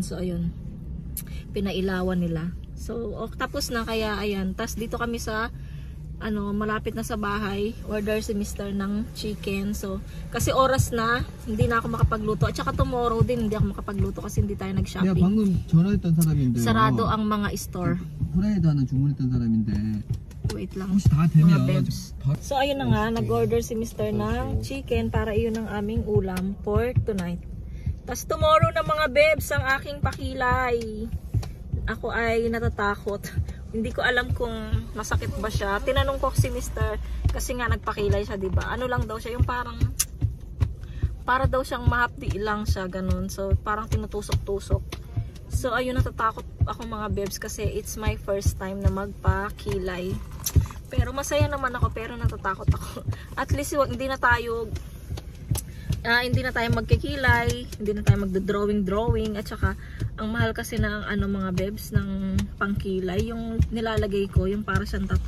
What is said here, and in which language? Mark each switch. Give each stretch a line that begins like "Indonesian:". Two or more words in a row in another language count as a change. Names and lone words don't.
Filipino: So ayun, pinailawan nila. So tapos na, kaya ayan. Tapos dito kami sa malapit na sa bahay, order si Mr. ng chicken. So, kasi oras na, hindi na ako makapagluto. At saka tomorrow din, hindi ako makapagluto kasi hindi tayo nag-shopping.
Korean: 방금 전화했던 사람인데.
Filipino: Sarado ang mga store.
Korean: 후라이드 하나 주문했던 사람인데.
Filipino: Wait lang.
Korean: 혹시 다
Filipino: Mga
Korean: 되면
Filipino: bebs. So, ayun na nga, nag-order si Mr. ng chicken para iyon ang aming ulam
English: for tonight.
Filipino: Tapos tomorrow na mga bebs, ang aking pakilay. Ako ay natatakot. Hindi ko alam kung masakit ba siya. Tinanong ko si Mr. kasi nga nagpakilay siya, diba? Ano lang daw siya, yung para daw siyang mahapdi lang siya, ganun. So, parang tinutusok-tusok. So, ayun, natatakot ako mga bebs kasi
English: it's my first time
Filipino: na magpakilay. Pero masaya naman ako, pero natatakot ako. At least, hindi na tayo magkikilay, hindi na tayo magdo-drawing, at saka ang mahal kasi ng mga bebs ng pangkilay, yung nilalagay ko, yung para siyang tattoo.